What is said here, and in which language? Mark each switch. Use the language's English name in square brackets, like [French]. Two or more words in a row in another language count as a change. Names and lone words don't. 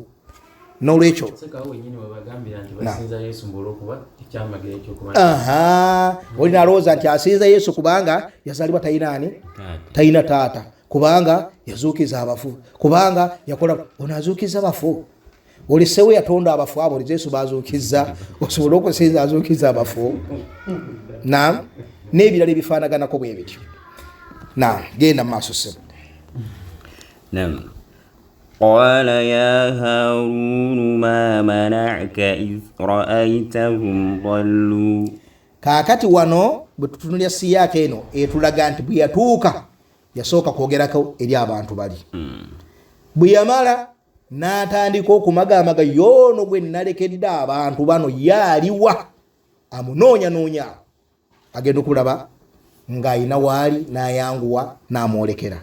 [Ganda] N'olwekyo olina alowooza nti asinza Yesu kubanga yazaalibwa talina taata, kubanga yazuukiza abafu, kubanga yakola ono azuukiza abafu. Olisewe yatonda abafu abo Yesu bazuukiza, osobola okusinza azuukiza abafu. N'ebirala ebifaanaganako bwe bityo. Genda mu maaso ssebo. [Arabic] قال يا هارون ما منعك إذ رأيتهم ضلوا. [Ganda] Kaakati wano bwe tutunulya siyaaka eno etulaga nti bwe yatuuka yasooka kwogerako eri abantu bali. Bwe yamala n'atandika okumagaamaga, yoono gwe nalekedde abantu bano yaaliwa, amunoonya agenda okulaba ng'ayina waali n'ayanguwa n'amwolekera.